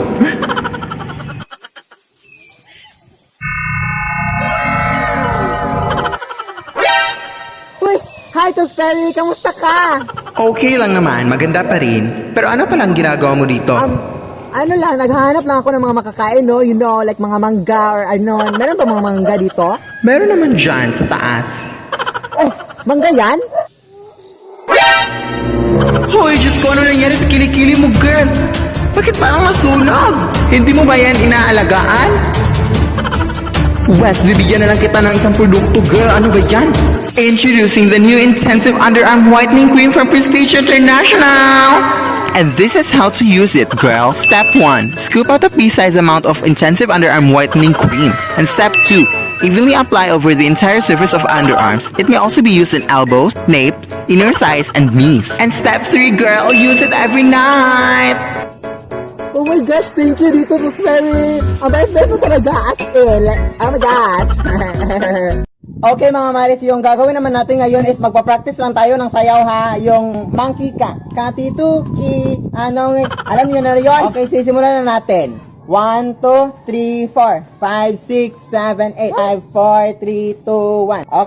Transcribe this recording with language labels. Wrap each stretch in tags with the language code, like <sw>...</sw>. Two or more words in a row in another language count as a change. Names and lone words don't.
<tl>Hi, Tooth Fairy! Kamusta ka? Okay lang naman, maganda pa rin. Pero ano palang ginagawa mo dito? Ano lang, naghahanap lang ako ng mga makakain, no?</tl> <en>You know, like</en> <tl>mga mangga or ano. Meron ba mga mangga dito? Meron naman dyan sa taas. Oh, mangga yan? Hoy, Diyos ko, ano nangyari sa kilikili mo, girl? Bakit parang masunog? Hindi mo ba yan inaalagaan? Wes, bibigyan na lang kita ng isang produkto, girl. Ano ba yan?</tl> <en>Introducing the new Intensive Underarm Whitening Cream from Prestige International! And this is how to use it, girl. Step 1. Scoop out a pea-sized amount of Intensive Underarm Whitening Cream. And Step 2. Evenly apply over the entire surface of underarms. It may also be used in elbows, nape, inner thighs, and knees. And Step 3, girl. Use it every night! Oh my gosh, thank you dito, Tooth Fairy.</en> <tl>Ang bait-bait mo talaga,</tl> <en>as in. Oh my gosh.</en> <tl>Okay mga Maris, yung gagawin naman natin ngayon is magpa-practice lang tayo ng sayaw ha. Yung monkey ka, katituki, alam niyo na yun? Okay, sisimulan na natin. 1, 2, 3, 4, 5, 6, 7, 8, 5, 4, 3, 2, 1.</tl>